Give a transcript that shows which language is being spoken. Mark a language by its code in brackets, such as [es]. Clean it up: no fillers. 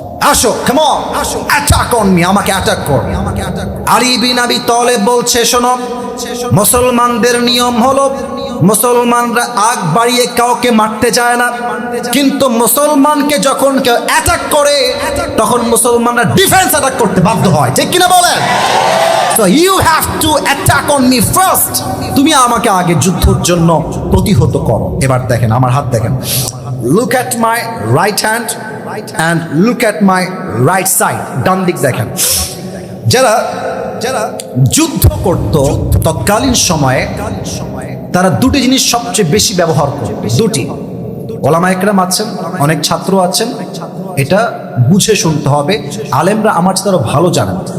[bn] আসো, [en] come on, attack on me, [bn] আমাকে attack কর। আলী বিন আবি তালেব বলছে শোনো, মুসলমানদের নিয়ম হলো মুসলমানরা আগ বাড়িয়ে কাউকে মারতে চায় না, কিন্তু মুসলমানকে যখন কেউ অ্যাটাক করে তখন মুসলমানরা ডিফেন্স অ্যাটাক করতে বাধ্য হয়, ঠিক কিনা বলেন? [en] So you have to attack on me first. [bn] তুমি আমাকে আগে যুদ্ধের জন্য প্রতিহত করো। এবার দেখেন আমার হাত দেখেন, [en] look at my right hand and look at my right side, [bn] ডান দিক দেখেন। যারা যুদ্ধ করত তৎকালীন সময়ে তারা দুটি জিনিস সবচেয়ে বেশি ব্যবহার করত, দুটি। ওলামা একরাম আছেন, অনেক ছাত্র আছেন, এটা বুঝে শুনতে হবে, আলেমরা আমার চেয়ে আরো ভালো জানেন।